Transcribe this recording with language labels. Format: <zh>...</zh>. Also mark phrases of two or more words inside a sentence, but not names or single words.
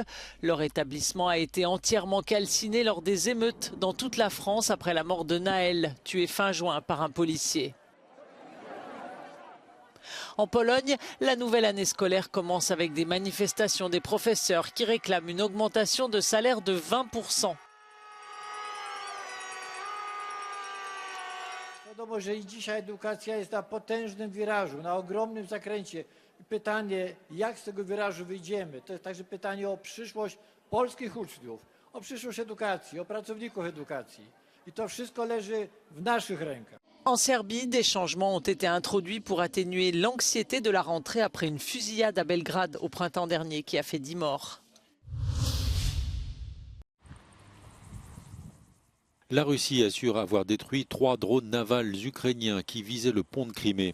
<fr>Leur établissement a été entièrement calciné lors des émeutes dans toute la France après la mort de Naël, tué fin juin par un policier. En Pologne, la nouvelle année scolaire commence avec des manifestations des professeurs qui réclament une augmentation de salaire de 20%.</fr> <pl>Wiadomo, że i dzisiaj edukacja jest na potężnym wirażu, na ogromnym zakręcie. Pytanie, jak z tego wirażu wyjdziemy? To jest także pytanie o przyszłość polskich uczniów, o przyszłość edukacji, o pracowników edukacji. I to wszystko leży w naszych rękach.</pl> <fr>En Serbie, des changements ont été introduits pour atténuer l'anxiété de la rentrée après une fusillade à Belgrade au printemps dernier qui a fait 10 morts. La Russie assure avoir détruit 3 drones navals ukrainiens qui visaient le pont de Crimée.</fr>